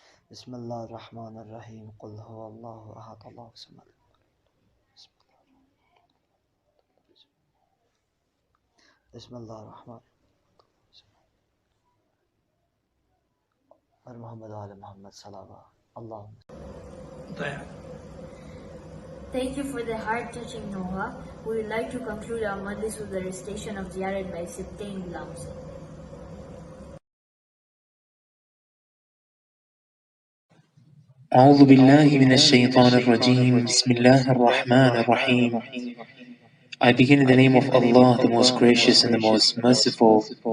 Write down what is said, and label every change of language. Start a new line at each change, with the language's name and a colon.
Arabic: بسم الله الرحمن الرحيم قل هو الله أحد الله الصمد. بسم الله الرحمن الرحيم محمد وآل محمد صلوات اللهم.
English: Thank you for the heart-touching Noha. We would like to conclude our Majlis with the recitation of Ziyarat by Sibtain Lamsi.
Arabic: أعوذ بالله من الشيطان الرجيم. بسم الله الرحمن الرحيم.
English: I begin in the name of Allah, the most gracious and the most merciful.